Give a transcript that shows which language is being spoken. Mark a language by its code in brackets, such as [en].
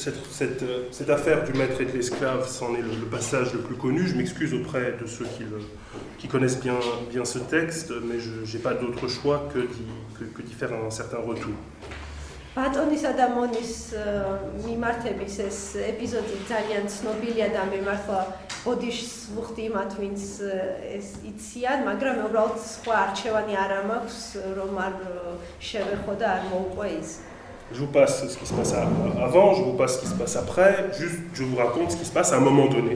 [fr] Cette affaire du maître et de l'esclave, c'en est le passage le plus connu. Je m'excuse auprès de ceux qui connaissent bien ce texte, mais je n'ai pas d'autre choix que d'y faire un certain retour. [ka] ბატონისა და მონის მიმართების ეს ეპიზოდი ძალიან ცნობილია და მე მართლა ბოდიშს ვუხდი იმათ, ვინც ეს იციან, მაგრამ უბრალოდ სხვა არჩევანი არ მაქვს, რომ არ შევეხო და არ მოვყვე ის. [fr] Je vous passe ce qui se passe avant, je vous passe ce qui se passe après, juste je vous raconte ce qui se passe à un moment donné.